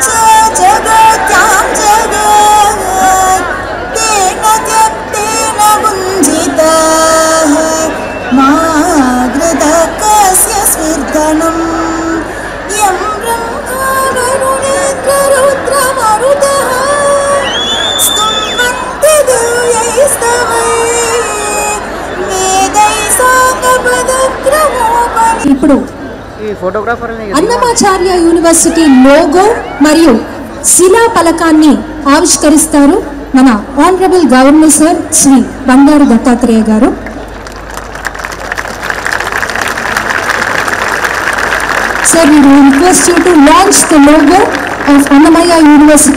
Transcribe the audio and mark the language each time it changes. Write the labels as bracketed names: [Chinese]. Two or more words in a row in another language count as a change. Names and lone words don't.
[Sanskrit] जगत्यां जगत् तेन त्यक्तेन भुञ्जितः मा घृतः कस्य स्विर्धनम् यं ब्रह्मा वरुणेन्द्ररुद्रमरुतः स्तुवन्ति दिव्यैस्तवैः वेदैः साङ्गपदक्रमोपनिषदैः। [Telugu] ఇప్పుడు అన్నమాచార్య [English] university logo [Telugu] మరియు శిలా ఫలకాన్ని ఆవిష్కరిస్తారు మన [English] honorable governor [Telugu] సార్ శ్రీ బండారు దత్తాత్రేయ గారు. [English] సార్ we request you to launch the logo of అన్నమయ్య యూనివర్సిటీ.